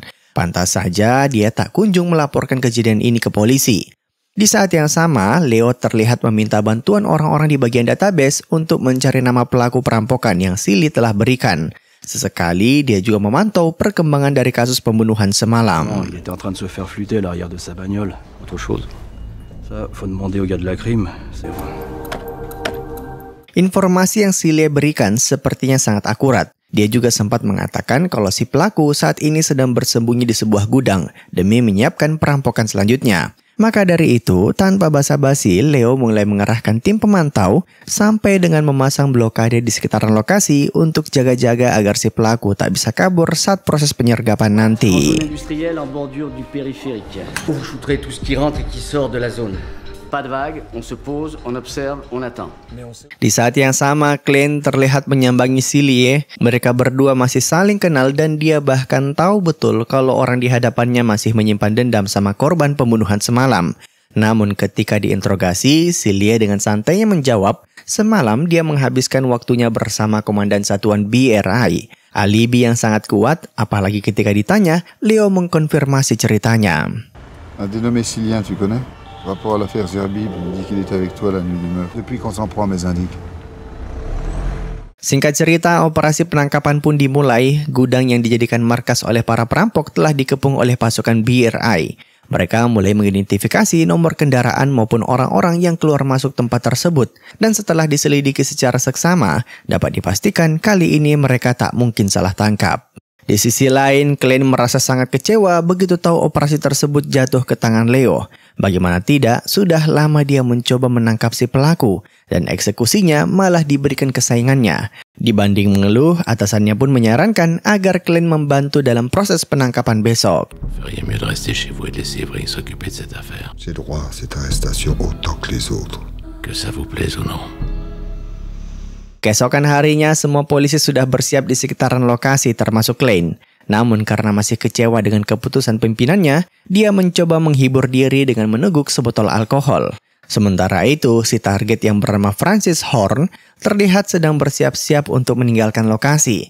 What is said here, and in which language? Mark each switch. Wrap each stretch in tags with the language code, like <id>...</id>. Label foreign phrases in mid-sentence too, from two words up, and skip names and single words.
<id>Pantas saja dia tak kunjung melaporkan kejadian ini ke polisi. Di saat yang sama, Leo terlihat meminta bantuan orang-orang di bagian database untuk mencari nama pelaku perampokan yang Silie telah berikan. Sesekali, dia juga memantau perkembangan dari kasus pembunuhan semalam.</id> <fr>Il était en train de se faire flûter à l'arrière de sa bagnole. Autre chose. Ça, faut demander au gars de la crime, c'est vrai.</fr> <id>Informasi yang Silie berikan sepertinya sangat akurat. Dia juga sempat mengatakan kalau si pelaku saat ini sedang bersembunyi di sebuah gudang demi menyiapkan perampokan selanjutnya. Maka dari itu, tanpa basa-basi, Leo mulai mengerahkan tim pemantau sampai dengan memasang blokade di sekitaran lokasi untuk jaga-jaga agar si pelaku tak bisa kabur saat proses penyergapan nanti.</id> <fr>Industriel en bordure du périphérique. Pour shootrer tout ce qui rentre et qui sort de la zone. Pas de vague, on se pose, on observe, on attend.</fr> <id>Di saat yang sama, Klein terlihat menyambangi Silie. Mereka berdua masih saling kenal dan dia bahkan tahu betul kalau orang di hadapannya masih menyimpan dendam sama korban pembunuhan semalam. Namun ketika diinterogasi, Silie dengan santainya menjawab, semalam dia menghabiskan waktunya bersama komandan satuan BRI. Alibi yang sangat kuat, apalagi ketika ditanya, Leo mengkonfirmasi ceritanya.</id> <fr>Un dénommé Silien, tu connais? Rapport à l'affaire Zerbib, il dit qu'il était avec toi la nuit du meurtre. Depuis qu'on s'en prend à mes indices.</fr> <id>Singkat cerita, operasi penangkapan pun dimulai. Gudang yang dijadikan markas oleh para perampok telah dikepung oleh pasukan BRI. Mereka mulai mengidentifikasi nomor kendaraan maupun orang-orang yang keluar masuk tempat tersebut. Dan setelah diselidiki secara seksama, dapat dipastikan kali ini mereka tak mungkin salah tangkap. Di sisi lain, Klein merasa sangat kecewa begitu tahu operasi tersebut jatuh ke tangan Leo. Bagaimana tidak, sudah lama dia mencoba menangkap si pelaku, dan eksekusinya malah diberikan ke saingannya. Dibanding mengeluh, atasannya pun menyarankan agar Klein membantu dalam proses penangkapan besok.</id> <fr>Feriez mieux de rester chez vous et de laisser Evry s'occuper de cette affaire. J'ai droit à cette arrestation autant que les autres. Que ça vous plaise ou non.</fr> <id>Keesokan harinya, semua polisi sudah bersiap di sekitaran lokasi termasuk Klein. Namun karena masih kecewa dengan keputusan pimpinannya, dia mencoba menghibur diri dengan meneguk sebotol alkohol. Sementara itu, si target yang bernama Francis Horn terlihat sedang bersiap-siap untuk meninggalkan lokasi.</id>